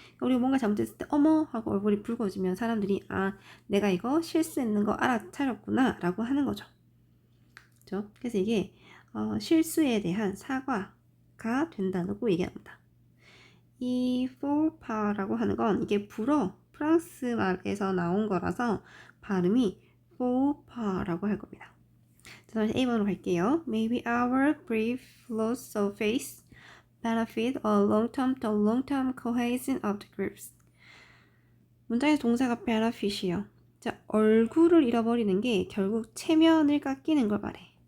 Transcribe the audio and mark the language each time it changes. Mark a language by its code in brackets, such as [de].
[ko] 우리가 뭔가 잘못했을 때 어머 하고 얼굴이 붉어지면 사람들이 내가 이거 실수했는 거 알아차렸구나 라고 하는 거죠. 그렇죠? 그래서 이게 실수에 대한 사과가 된다고 얘기합니다. 이 faux pas라고 하는 건 이게 프랑스 말에서 나온 거라서 발음이 faux pas라고 할 겁니다. 다시 A번으로 갈게요. [en] Maybe our brief loss of face benefit the long-term cohesion of the groups. [ko] 문장의 동사가 benefit이요. 자, 얼굴을 잃어버리는 게 결국 체면을 깎이는 걸 말해.